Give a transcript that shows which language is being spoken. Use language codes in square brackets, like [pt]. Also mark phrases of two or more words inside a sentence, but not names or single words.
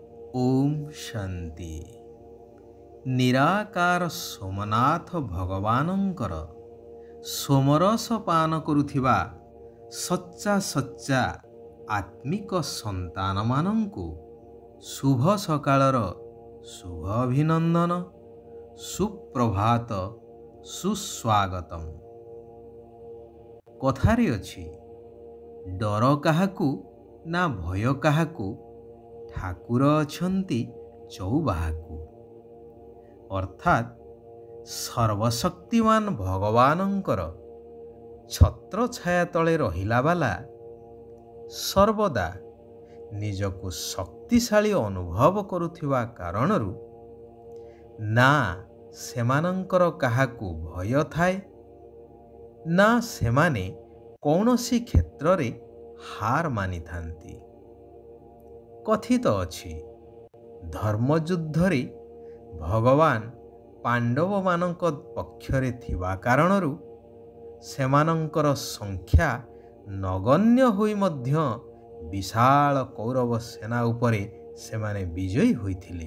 [or] ଓମ୍ ଶାନ୍ତି। ନିରାକାର ସୋମନାଥ ଭଗବାନଙ୍କର ସୋମରସ ପାନ କରୁଥିବା ସଚ୍ଚା ସଚ୍ଚା ଆତ୍ମିକ ସନ୍ତାନ ମାନଙ୍କୁ ଶୁଭ ସକାଳର ଶୁଭ ଅଭିନନ୍ଦନ, ସୁପ୍ରଭାତ, ସୁସ୍ୱାଗତମ। କଥାରେ ଅଛି, ଡର କାହାକୁ ନା ଭୟ କାହାକୁ, ଠାକୁର ଅଛନ୍ତି ଚଉବାହାକୁ। ଅର୍ଥାତ ସର୍ବଶକ୍ତିମାନ ଭଗବାନଙ୍କର ଛତ୍ର ଛାୟା ତଳେ ରହିଲା ବାଲା ସର୍ବଦା ନିଜକୁ ଶକ୍ତିଶାଳୀ ଅନୁଭବ କରୁଥିବା କାରଣରୁ ନା ସେମାନଙ୍କର କାହାକୁ ଭୟ ଥାଏ, ନା ସେମାନେ କୌଣସି କ୍ଷେତ୍ରରେ ହାର ମାନି ଥାନ୍ତି। କଥିତ ଅଛି, ଧର୍ମଯୁଦ୍ଧରେ ଭଗବାନ ପାଣ୍ଡବ ମାନଙ୍କ ପକ୍ଷରେ ଥିବା କାରଣରୁ ସେମାନଙ୍କର ସଂଖ୍ୟା ନଗଣ୍ୟ ହୋଇ ମଧ୍ୟ ବିଶାଳ କୌରବ ସେନା ଉପରେ ସେମାନେ ବିଜୟୀ ହୋଇଥିଲେ।